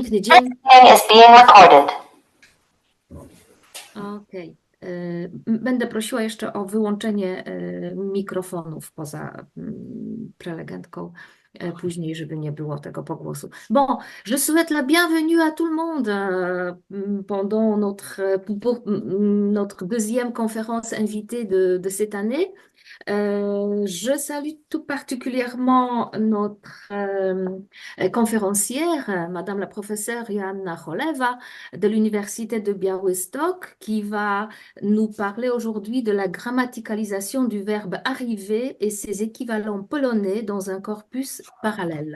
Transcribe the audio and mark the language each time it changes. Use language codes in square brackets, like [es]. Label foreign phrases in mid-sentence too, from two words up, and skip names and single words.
[en] Meeting is being recorded. [pl] Okej. Będę prosiła jeszcze o wyłączenie mikrofonów poza prelegentką później, żeby nie było tego pogłosu. [fr] Bon, je souhaite la bienvenue à tout le monde pendant notre deuxième conférence invitée de cette année. Je salue tout particulièrement notre conférencière, Madame la professeure Joanna Choleva de l'Université de Białystok, qui va nous parler aujourd'hui de la grammaticalisation du verbe arriver et ses équivalents polonais dans un corpus parallèle.